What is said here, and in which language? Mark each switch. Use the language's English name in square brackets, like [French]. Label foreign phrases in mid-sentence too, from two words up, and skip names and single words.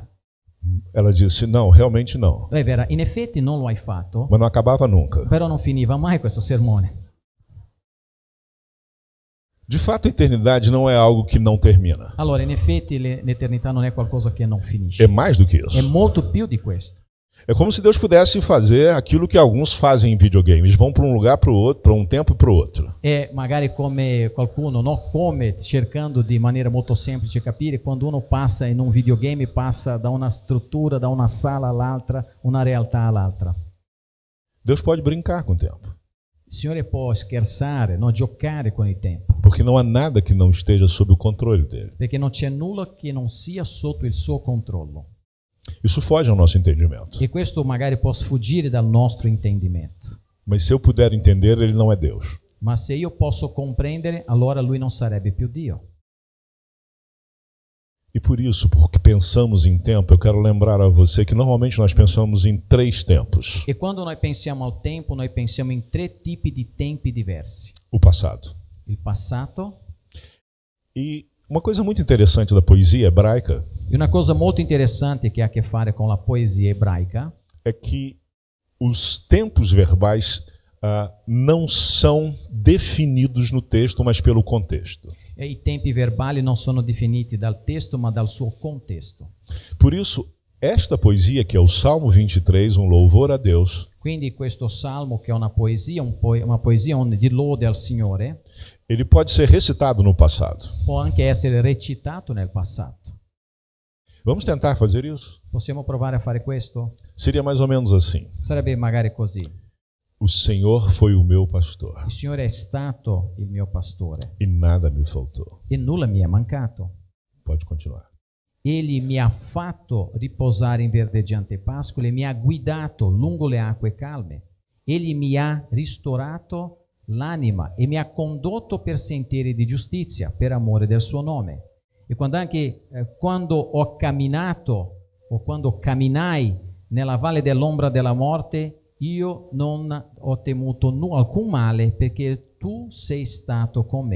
[Portuguese] Ela disse: Não, realmente não. [Italian] È vero, in effetti non lo hai fatto, [Portuguese] Mas não acabava nunca. [Italian] però non finiva mai questo sermone. [Portuguese] De fato, a eternidade não é algo que não termina. [Italian] Allora, in effetti l'eternità non è qualcosa che non finisce. [Portuguese] É mais do que isso. [Italian] È molto più di questo. [Portuguese] É como se Deus pudesse fazer aquilo que alguns fazem em videogames. Vão para um lugar para o outro, para um tempo e para o outro. [Italian] È magari come qualcuno, no? Come cercando di maniera molto semplice capire, quando uno passa in un videogame, passa da una struttura, da una sala all'altra, una realtà all'altra. [Portuguese] Deus pode brincar com o tempo. [Italian] Il Signore può scherzare, no? Giocare con il tempo, [Portuguese] Porque não há nada que não esteja sob o controle dele. [Italian] perché non c'è nulla che non sia sotto il suo controllo. [Portuguese] Isso foge ao nosso entendimento. [Italian] E questo magari può sfuggire dal nostro intendimento. [Portuguese] Mas se eu puder entender, ele não é Deus. [Italian] Ma se io posso comprendere, allora Lui non sarebbe più Dio. [Portuguese] E por isso, porque pensamos em tempo, eu quero lembrar a você que normalmente nós pensamos em 3 tempos. [Italian] E quando noi pensiamo al tempo, noi pensiamo in 3 tipi di tempi diversi. [Portuguese] O passado. [Italian] Il passato. [Portuguese] E uma coisa muito interessante da poesia hebraica [Italian] E una cosa molto interessante che ha a che fare con la poesia ebraica [Portuguese] é que os tempos verbais não são definidos no texto, mas pelo contexto. [Italian] e i tempi verbali non sono definiti dal testo ma dal suo contesto. [Portuguese] Por isso, esta poesia, que é o Salmo 23, um louvor a Deus, [Italian] Quindi questo salmo, che è una poesia, una poesia di lode al Signore, [Portuguese] ele pode ser recitado no passado. [Italian] può anche essere recitato nel passato. [Portuguese] Vamos tentar fazer isso? [Italian] Possiamo provare a fare questo? [Portuguese] Seria mais ou menos assim: [Italian] Sarebbe magari così. [Portuguese] O Senhor foi o meu pastor [Italian] Il Signore è stato il mio pastore [Portuguese] e nada me faltou. [Italian] e nulla mi è mancato. [Portuguese] Pode continuar. [Italian] Egli mi ha fatto riposare in verdeggiante pascole, mi ha guidato lungo le acque calme. Egli mi ha ristorato l'anima e mi ha condotto per sentieri di giustizia per amore del suo nome. E quando ho camminato o quando camminai nella valle dell'ombra della morte, io non ho temuto alcun male, perché tu sei stato con me.